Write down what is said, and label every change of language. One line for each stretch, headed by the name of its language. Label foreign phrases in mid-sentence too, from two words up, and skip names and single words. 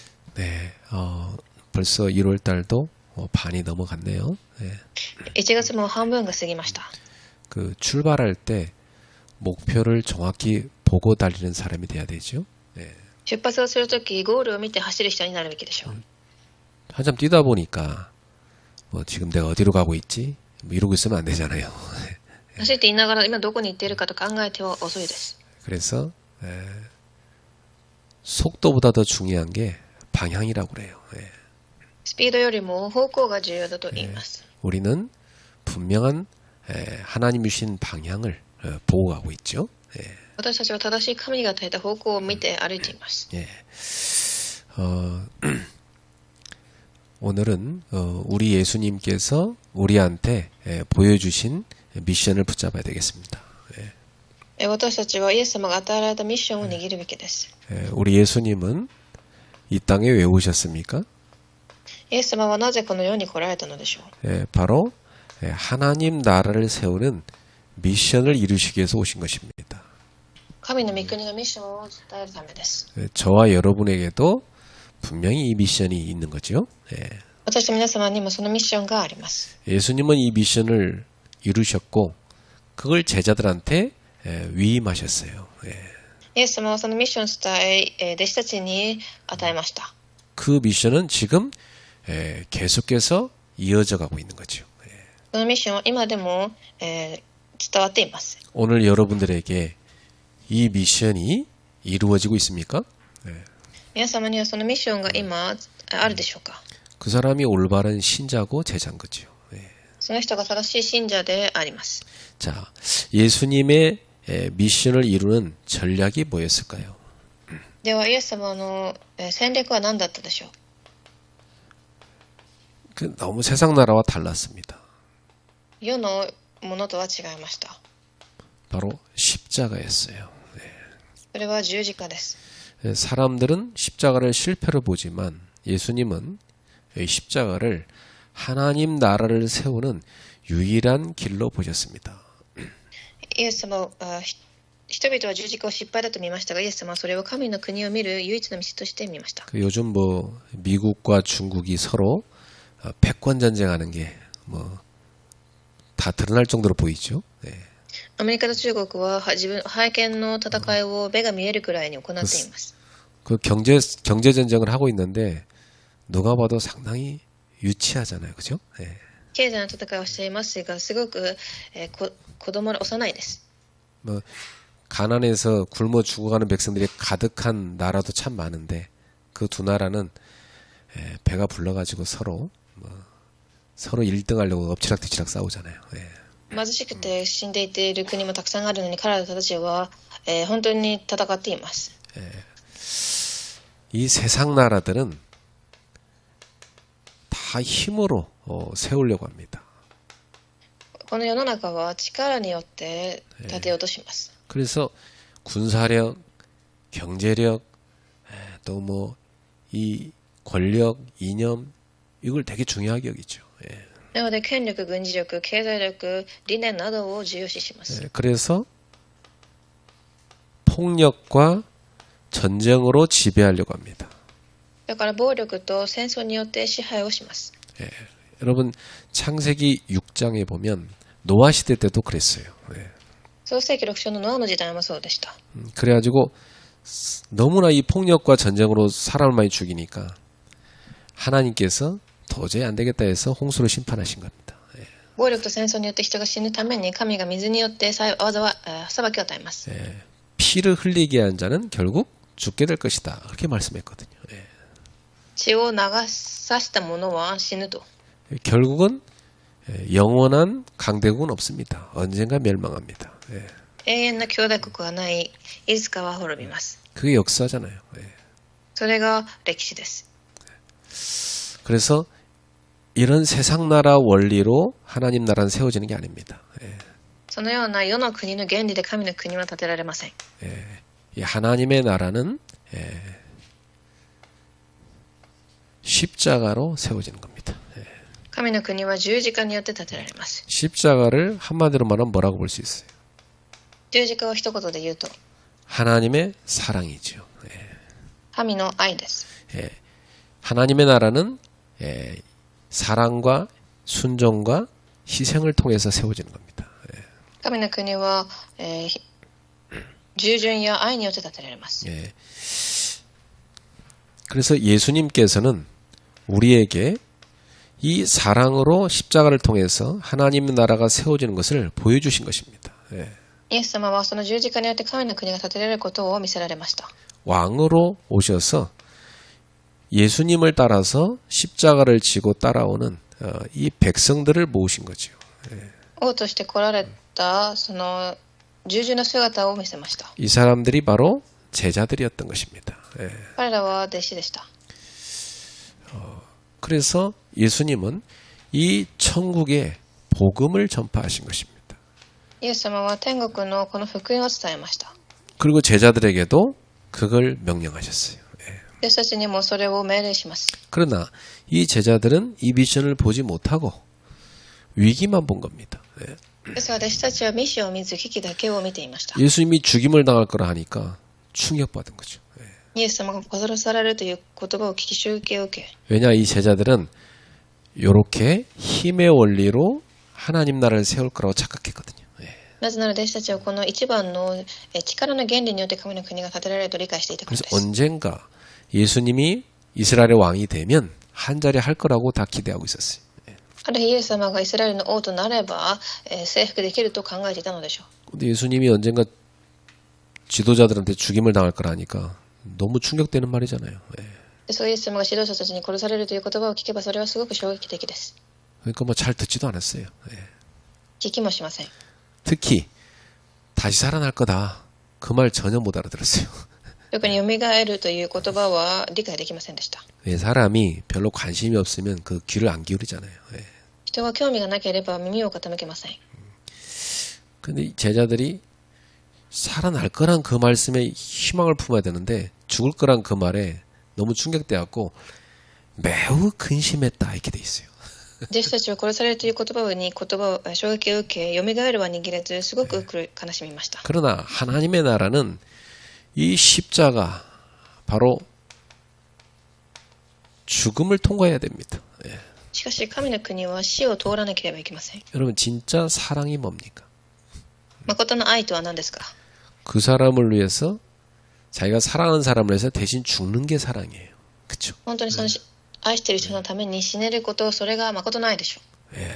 Korean: 네, 벌써 1월 달도 반이 넘어갔네요. 네.
Japanese: 1 月も半分が過ぎました。
Korean: 그 출발할 때 목표를 정확히 보고 달리는 사람이 돼야 되죠. 네.
Japanese: 出発をするとき、ゴールを見て走る人になるべきでしょう。
Korean: 한참 뛰다 보니까 지금 내가 어디로 가고 있지? 이러고 있으면 안 되잖아요.
Japanese: 走っていながら今どこに行っているかと考えては遅いです。
Korean: 그래서 속도보다 더 중요한 게 방향이라고 그래요.
Japanese: スピードよりも方向が重要だと言います。
Korean: 우리는 분명한 하나님이 주신 방향을 보고 가고 있죠.
Japanese: 私たちは正しい神が与えた方向を見て歩いています。
Korean: 오늘은 우리 예수님께서 우리한테 보여주신 미션을 붙잡아야 되겠습니다.
Japanese: 私たちはイエス様が与えられたミッションを握るべきです。
Korean: 우리 예수님은 이 땅에 왜 오셨습니까?
Japanese: イエス様はなぜこの世に来られたのでしょう。
Korean: 바로 하나님 나라를 세우는 미션을 이루시기 위해서 오신 것입니다.
Japanese: 神の御国のミッションを伝えるためです。
Korean: 저와 여러분에게도 분명히 이 미션이 있는 거죠.
Japanese: 私と皆様にもそのミッションがあります。
Korean: 예수님은 이 미션을 이루셨고 그걸 제자들한테 위임하셨어요.
Japanese: イエス様はそのミッションを伝え、弟子たちに与えました。
Korean: 그 미션은 지금 계속해서 이어져 가고 있는 거죠.
Japanese: そのミッションは今でも、伝わっています。
Korean: 오늘 여러분들에게 이 미션이 이루어지고 있습니까?
Japanese: 皆様にはそのミッションが今あるでしょうか。
Korean: 그 사람이 올바른 신자고 제자인 거죠.
Japanese: その人が正しい信者であります。
Korean: 자, 예수님의 미션을 이루는 전략이 뭐였을까요?
Japanese: ではイエス様の戦略は何だったでしょう。
Korean: 너무 세상 나라와 달랐습니다.
Japanese: 世のものとは違いました。
Korean: 바로 십자가였어요.
Japanese: それは十字架です。
Korean: 사람들은 십자가를 실패로 보지만 예수님은 이 십자가를 하나님 나라를 세우는 유일한 길로 보셨습니다.
Japanese: イエス様は人々は十字架を失敗だと見ましたが、イエス様はそれを神の国を見る唯一の道として見ました。
Korean: 요즘 미국과 중국이 서로 패권 전쟁하는 게 다 드러날 정도로 보이죠.
Japanese: アメリカと中国は覇権の戦いを目が見えるくらいに行っています。
Korean: 그 경제 전쟁을 하고 있는데 누가 봐도 상당히 유치하잖아요, 그죠?
Japanese: 経済の戦いをしていますが、すごく、子供の幼いです。
Korean: 가난해서 굶어 죽어가는 백성들이 가득한 나라도 참 많은데 그 두 나라는 배가 불러가지고 서로 1등 하려고 엎치락뒤치락 싸우잖아요.
Japanese: 貧しくて死んでいっている国もたくさんあるのに、彼らたちは、本当に戦っています。
Korean: 이 세상 나라들은 다 힘으로 세우려고 합니다.
Japanese: この世の中は力によって立てようとします。
Korean: 그래서 군사력, 경제력, 또 이 권력, 이념 이걸 되게 중요하게 여기죠.
Japanese: なので権力、軍事力、経済力、理念などを重要視します。
Korean: 그래서 폭력과 전쟁으로 지배하려고 합니다.
Japanese: だから暴力と戦争によって支配をします。
Korean: 여러분 창세기 6장에 보면 노아 시대 때도 그랬어요.
Japanese: 創世記6章のノアの時代もそうでした。
Korean: 그래가지고 너무나 이 폭력과 전쟁으로 사람을 많이 죽이니까 하나님께서 도저히 안 되겠다 해서 홍수로 심판하신 겁니다.
Japanese: 暴力と戦争によって人が死ぬために神が水によって裁きを与えます。
Korean: 피를 흘리게 한 자는 결국 죽게 될 것이다. 그렇게 말씀했거든요.
Japanese: 血を流さした者は死ぬと。
Korean: 결국은 영원한 강대국은 없습니다. 언젠가 멸망합니다.
Japanese: 永遠な兄弟国はない。いつかは滅びます。
Korean: 그게 역사잖아요.
Japanese: それが歴史です。
Korean: 그래서 이런 세상 나라 원리로 하나님 나라는 세워지는 게 아닙니다.
Japanese: そのような世の国の原理で神の国は建てられません。
Korean: 이 하나님의 나라는 십자가로 세워지는 겁니다.
Japanese: 神の国は十字架によって建てられます。
Korean: 십자가를 한마디로 말하면 뭐라고 볼 수 있어요?
Japanese: 十字架を一言で言うと
Korean: 하나님의 사랑이죠.
Japanese: 神の愛です。
Korean: 하나님의 나라는 사랑과 순종과 희생을 통해서 세워지는 겁니다.
Japanese: 神の国は、従順や愛によって建てられます。
Korean: 예. 그래서 예수님께서는 우리에게 이 사랑으로 십자가를 통해서 하나님의 나라가 세워지는 것을 보여주신 것입니다. 예.
Japanese: イエス様はその十字架によって神の国が建てられることを見せられました。
Korean: 왕으로 오셔서 예수님을 따라서 십자가를 지고 따라오는 이 백성들을 모으신 거죠.
Japanese: 王として来られたその従順な姿を見せました。
Korean: 이 사람들이 바로 제자들이었던 것입니다. 예.
Japanese: 彼らは弟子でした。
Korean: 그래서 예수님은 이 천국의 복음을 전파하신 것입니다.
Japanese: イエス様は天国のこの福音を伝えました。
Korean: 그리고 제자들에게도 그걸 명령하셨어요. 예.
Japanese: 弟子たちにもそれを命令します。
Korean: 그러나 이 제자들은 이 미션을 보지 못하고 위기만 본 겁니다. 예.
Japanese: ですが弟子たちはミッションを見ず危機だけを見ていました。
Korean: 예수님이 죽임을 당할 거라 하니까 충격받은 거죠. 예.
Japanese: イエス様が殺されるという言葉を聞き襲撃を受け、
Korean: 왜냐 이 제자들은 이렇게 힘의 원리로 하나님 나라를 세울 거라고 착각했거든요. 예.
Japanese: なぜなら弟子たちはこの一番の力の原理によって神の国が建てられると理解していたからで
Korean: 그래서
Japanese: す。
Korean: 언젠가 예수님이 이스라엘의 왕이 되면 한 자리 할 거라고 다 기대하고 있었어요.
Japanese: ある日イエス様がイスラエルの王となれば、征服できると考えていたのでしょう。
Korean: 근데 예수님이 언젠가 지도자들한테 죽임을 당할 거라 하니까 너무 충격되는 말이잖아요. 예.
Japanese: ですがイエス様が指導者たちに殺されるという言葉を聞けばそれはすごく衝撃的です。
Korean: 그러니까 뭐 잘 듣지도 않았어요. 예.
Japanese: 聞きもしません。
Korean: 특히 다시 살아날 거다. 그 말 전혀 못 알아들었어요.
Japanese: 特に蘇るという言葉は理解できませんでした。
Korean: 왜 사람이 별로 관심이 없으면 그 귀를 안 기울이잖아요. 예.
Japanese: 人は興味がなければ耳を傾けません。
Korean: 근데 이 제자들이 살아날 거란 그 말씀에 희망을 품어야 되는데 죽을 거란 그 말에 너무 충격되었고 매우 근심했다 이렇게 돼 있어요.
Japanese: 弟子たちは殺されるという言葉を衝撃を受け、蘇るは握れずすごく悲しみました。
Korean: 그러나 하나님의 나라는 이 십자가 바로 죽음을 통과해야 됩니다. 예.
Japanese: しかし神の国は死を通らなければいけません。
Korean: 여러분 진짜 사랑이 뭡니까?
Japanese: 誠の愛とは何ですか？
Korean: 그 사람을 위해서 자기가 사랑하는 사람을 위해서 대신 죽는 게 사랑이에요. 그렇죠?
Japanese: 本当にその愛している人のために死ねること、それが誠の愛でしょう。